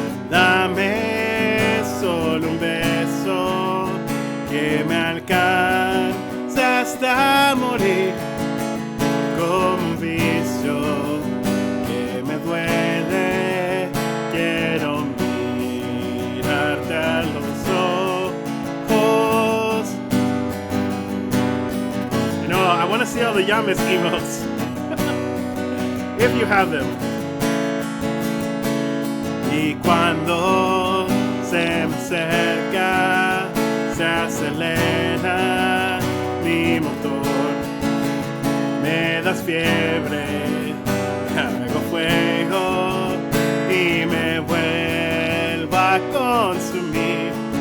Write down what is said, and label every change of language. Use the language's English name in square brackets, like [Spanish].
[Spanish] Dame solo un beso que me alcanza hasta morir. Como un vicio que me duele, quiero mirarte a los ojos. [English] I want to see all the Yamas emotes. If you have them. [Spanish] Y cuando se me acerca, se acelera mi motor. Me das fiebre, hago fuego y me vuelvo a consumir.